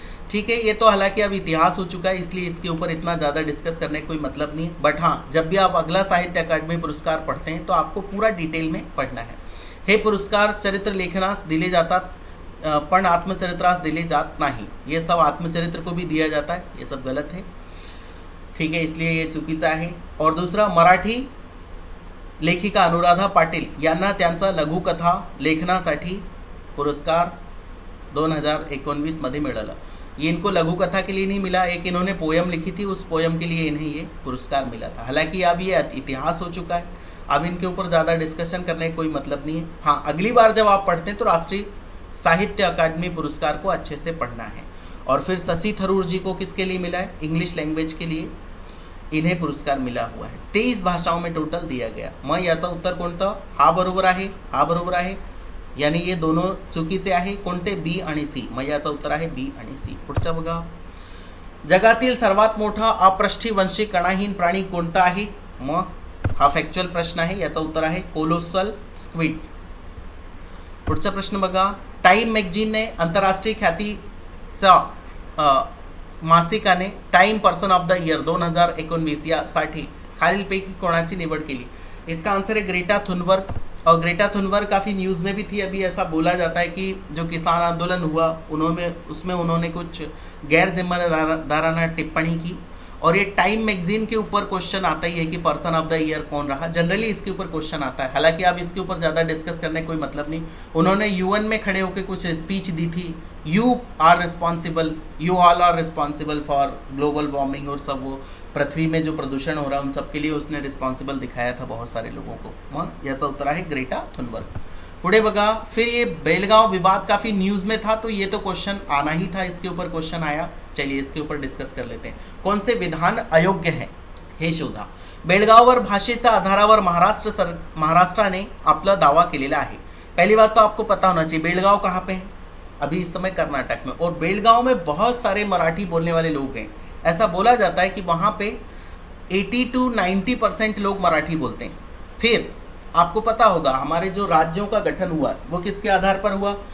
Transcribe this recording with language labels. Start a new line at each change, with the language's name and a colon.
Hindi: ठीक है, ये तो हालांकि अब इतिहास हो चुका है, इसलिए इसके ऊपर इतना ज़्यादा डिस्कस करने का कोई मतलब नहीं है। बट हाँ, जब भी आप अगला साहित्य अकादमी पुरस्कार पढ़ते हैं तो आपको पूरा डिटेल में पढ़ना है।
Marathi: हे पुरस्कार चरित्र लेखनास दिले जातात, पण आत्मचरित्रास दिले जात नाही।
Hindi: ये सब आत्मचरित्र को भी दिया जाता है, ये सब गलत है। ठीक है, इसलिए ये
Marathi: चुकीचा आहे।
Hindi: और दूसरा,
Marathi: मराठी लेखिका अनुराधा पाटील यांना त्यांचा लघुकथा लेखनासाठी पुरस्कार 2019 मध्ये मिळाला।
Hindi: ये इनको लघुकथा के लिए नहीं मिला, एक इन्होंने पोयम लिखी थी, उस पोयम के लिए इन्हें ये पुरस्कार मिला था। हालांकि अब ये इतिहास हो चुका है, अब इनके ऊपर ज़्यादा डिस्कशन करने का कोई मतलब नहीं है। हाँ, अगली बार जब आप पढ़ते हैं तो राष्ट्रीय साहित्य अकादमी पुरस्कार को अच्छे से पढ़ना है। और फिर शशि थरूर जी को किसके लिए मिला है? इंग्लिश लैंग्वेज के लिए इन्हें पुरस्कार मिला हुआ है। 23 भाषाओं में टोटल दिया गया।
Marathi: मग याचा उत्तर कोणतं? हा बरोबर आहे, हा बरोबर आहे,
Hindi: यानी ये दोनों
Marathi: चुकीचे आहे। कोणते? बी आणि सी। मग याचा उत्तर आहे बी आणि सी। पुढचा बघा, जगातील सर्वात मोठा अपृष्ठवंशी कणाहीन प्राणी कोणता आहे? मग हा फॅक्च्युअल प्रश्न आहे, याचा उत्तर आहे कोलोसल स्क्विड। पुढचा प्रश्न बघा, टाइम मॅगझिनने आंतरराष्ट्रीय ख्यातीचा मासिकाने time person of the year 2019 यासाठी खालीलपैकी कोणाची निवड केली?
Hindi: इसका आंसर है ग्रेटा थुनबर्ग। और ग्रेटा थुनबर्ग काफ़ी न्यूज़ में भी थी। अभी ऐसा बोला जाता है कि जो किसान आंदोलन हुआ उन्होंने कुछ गैर जिम्मेदाराना टिप्पणी की, और ये टाइम मैगजीन के ऊपर क्वेश्चन आता ही है कि पर्सन ऑफ द ईयर कौन रहा। जनरली इसके ऊपर क्वेश्चन आता है, हालांकि अब इसके ऊपर ज़्यादा डिस्कस करने का कोई मतलब नहीं। उन्होंने यूएन में खड़े होकर कुछ स्पीच दी थी,
English: you all are responsible for global warming,
Hindi: और सब वो पृथ्वी में जो प्रदूषण हो रहा है उन सब के लिए उसने रिस्पॉन्सिबल दिखाया था बहुत सारे लोगों को।
Marathi: मग याचा उत्तर आहे ग्रेटा थुनबर्ग। पुढे बघा,
Hindi: फिर ये बेलगांव विवाद काफ़ी न्यूज़ में था, तो ये तो क्वेश्चन आना ही था, इसके ऊपर क्वेश्चन आया। चलिए इसके ऊपर डिस्कस कर लेते हैं। कौन से विधान अयोग्य हैं
Marathi: हे शोधा। बेळगाववर भाषेच्या आधारावर महाराष्ट्राने आपला दावा केलेला आहे।
Hindi: पहली बात तो आपको पता होना चाहिए बेळगाव कहाँ पे है? अभी इस समय कर्नाटक में, और बेळगाव में बहुत सारे मराठी बोलने वाले लोग हैं। ऐसा बोला जाता है कि वहाँ पे 80 to 90% लोग मराठी बोलते हैं। फिर आपको पता होगा हमारे जो राज्यों का गठन हुआ वो किसके आधार पर हुआ?